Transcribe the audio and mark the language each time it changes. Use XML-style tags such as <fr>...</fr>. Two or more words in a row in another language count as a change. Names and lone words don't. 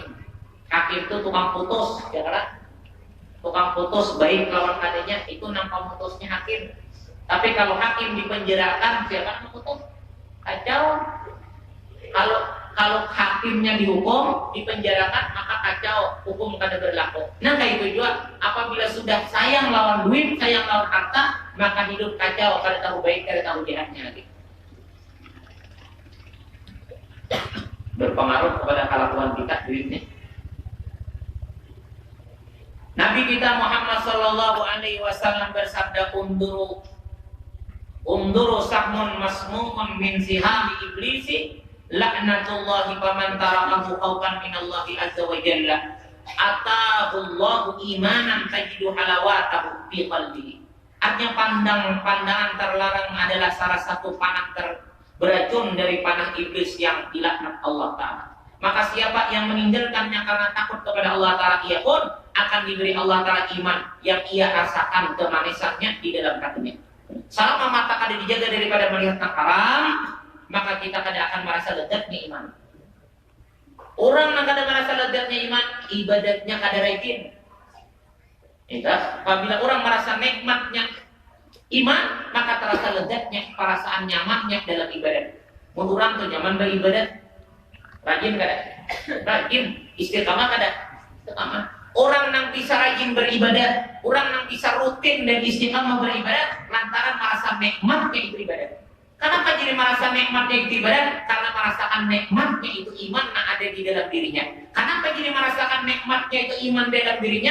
<id>Hakim itu tukang putus, ya kan? Tukang putus baik lawan adanya itu nampak putusnya hakim. Tapi kalau hakim dipenjarakan, siapa yang putus? Kacau. Kalau hakimnya dihukum, dipenjarakan, maka kacau, hukum kada berlaku.</id> <bjn>Nah kayak itu juga, apabila sudah sayang lawan duit, sayang lawan harta, maka hidup kacau, kada tahu baik, kada tahu jahatnya lagi.</bjn> <id>Berpengaruh kepada kelakuan kita duitnya. Nabi kita Muhammad</id> <ar>صلى الله عليه وسلم bersabda, انظر سهم مسموم من سهام إبليس لعنة الله فمن تركه خوفا من الله عز وجل آتاه الله إيمانا تجد حلاوته في قلبه.</ar> <id>Artinya pandangan terlarang adalah salah satu panah beracun dari panah iblis yang dilaknat Allah Ta'ala. Maka siapa yang meninggalkannya karena takut kepada Allah Ta'ala, ia pun akan diberi Allah Ta'ala iman yang ia rasakan kemanisannya di dalam hatinya. Selama mata kada dijaga daripada melihat yang haram, maka kita kada akan merasa lezatnya iman. Orang yang kada merasa lezatnya iman, ibadatnya kada rajin. Apabila orang merasa nikmatnya iman, maka terasa lezatnya, perasaan nyamannya dalam ibadat. Orang tuh nyaman beribadat, rajin kada? Rajin, istiqamah kada? Istiqamah. Orang yang bisa rajin beribadat, orang yang bisa rutin dan istiqamah beribadat, lantaran merasa nikmatnya itu ibadat. Kenapa jadi merasa nikmatnya itu ibadat? Karena merasakan nikmatnya itu iman yang ada di dalam dirinya. Kenapa jadi merasakan nikmatnya itu iman dalam dirinya?</id>